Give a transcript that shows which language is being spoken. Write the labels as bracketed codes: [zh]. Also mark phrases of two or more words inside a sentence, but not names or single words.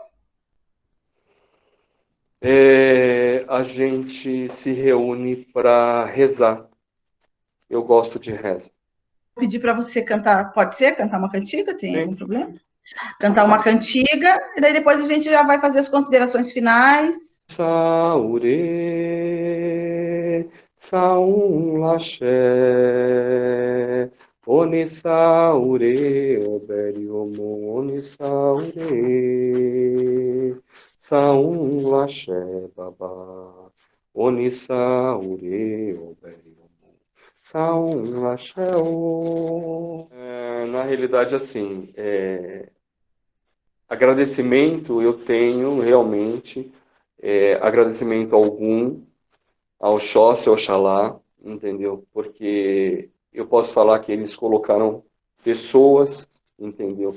[pt] A gente se reúne para rezar. Eu gosto de reza. Vou pedir para você cantar. Pode ser? Cantar uma cantiga? Tem algum Sim. problema? Cantar uma cantiga. E daí depois a gente já vai fazer as considerações finais. [yo] Saure, saum laxé, onisaure, oberiomo, onisaure, saum laxé, babá, onisaure, oberiomo, saum laxé. [pt] Na realidade, assim, agradecimento eu tenho realmente, agradecimento algum ao Xóssi, ao Oxalá, entendeu? Porque eu posso falar que eles colocaram pessoas, entendeu?